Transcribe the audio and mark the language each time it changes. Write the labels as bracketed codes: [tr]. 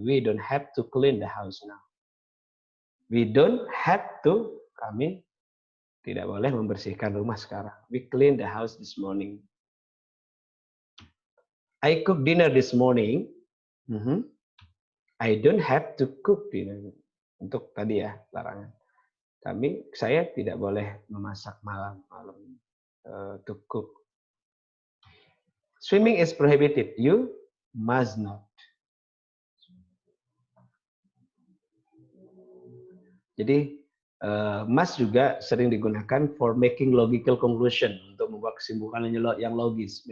[en] We don't have to clean the house now. We don't have to. [id] Kami tidak boleh membersihkan rumah sekarang. [en] We clean the house this morning. I cook dinner this morning. I don't have to cook dinner. [id] Untuk tadi ya, larangan. Saya tidak boleh memasak malam [en] to cook. Swimming is prohibited. You must not. [id] Jadi must juga sering digunakan [en] for making logical conclusion, [id] untuk membuat kesimpulan yang logis.